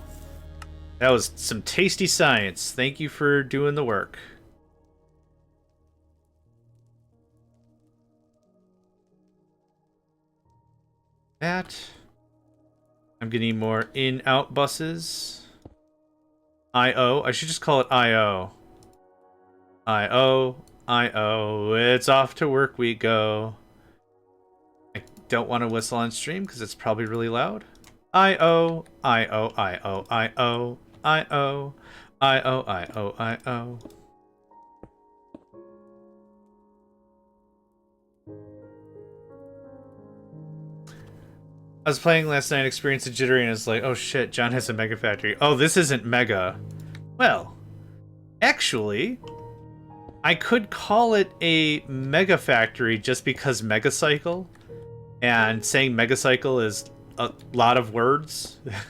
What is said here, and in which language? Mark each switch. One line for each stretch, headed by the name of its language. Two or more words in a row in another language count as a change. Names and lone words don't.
English: That was some tasty science. Thank you for doing the work. That. I'm getting more in-out buses. I.O. I should just call it I.O. I.O. I.O. It's off to work we go. I don't want to whistle on stream because it's probably really loud. I-O, I-O, I-O, I-O, I-O, I-O, I-O, I-O. I was playing last night, experienced a jittery, and it's like, oh shit, John has a mega factory. Oh, this isn't mega. Well, actually, I could call it a mega factory just because Megacycle, and saying Megacycle is a lot of words.